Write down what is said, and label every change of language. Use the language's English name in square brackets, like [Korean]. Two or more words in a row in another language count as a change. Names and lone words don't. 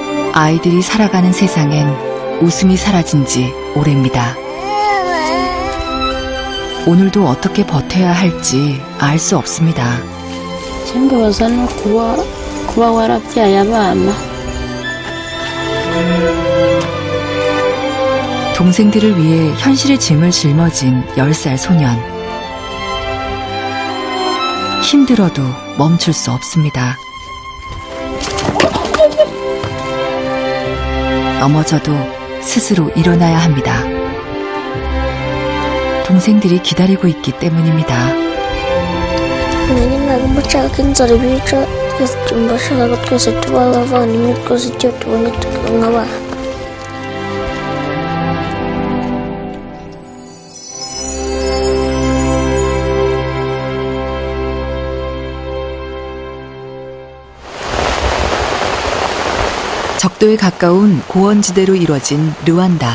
[Korean] 아이들이 살아가는 세상엔 웃음이 사라진 지 오래입니다. 오늘도 어떻게 버텨야 할지 알 수 없습니다. [Kinyarwanda] kimbabaza no kuba warabyaye abana. [Korean] 동생들을 위해 현실의 짐을 짊어진 10살 소년. 힘들어도 멈출 수 없습니다. 넘어져도 스스로 일어나야 합니다. 동생들이 기다리고 있기 때문입니다. [Kinyarwanda] nanjye ntabwo mba nshaka ko inzara ibica, mba nshaka ko twese tuba abavandimwe, twese icyo tubonye tukaba nk'abana. [Korean] 적도에 가까운 고원지대로 이뤄진 르완다.